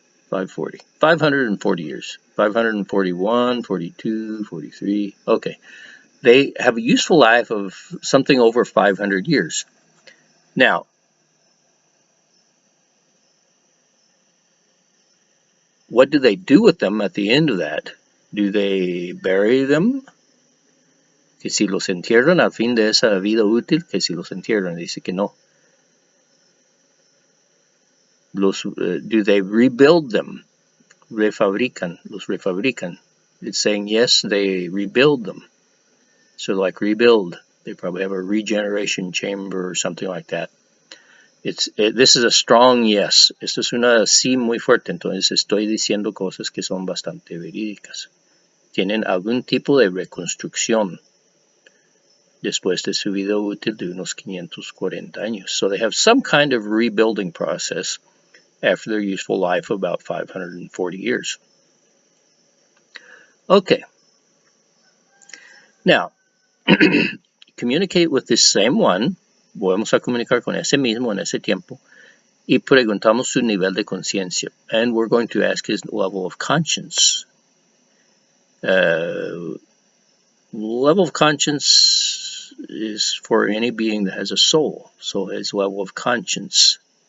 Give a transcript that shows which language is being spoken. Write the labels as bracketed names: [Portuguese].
[English] 540. 540 years. 541, 42, 43. Okay. They have a useful life of something over 500 years. Now, what do they do with them at the end of that? Do they bury them? [Spanish] Que si los entierran al fin de esa vida útil, que si los entierran, dice que no. [English] Do they rebuild them? [Spanish] Refabrican, los refabrican. [English] It's saying yes, they rebuild them. So like rebuild, they probably have a regeneration chamber or something like that. This is a strong yes. [Spanish] Esto es una sí muy fuerte, entonces estoy diciendo cosas que son bastante verídicas. Tienen algún tipo de reconstrucción después de su vida útil de unos 540 años. [English] So they have some kind of rebuilding process after their useful life of about 540 years. Okay. Now, communicate with this same one. [Spanish] Vamos a comunicar con ese mismo en ese tiempo y preguntamos su nivel de conciencia. [English] And we're going to ask his level of conscience. Level of conscience is for any being that has a soul. So his level of conscience.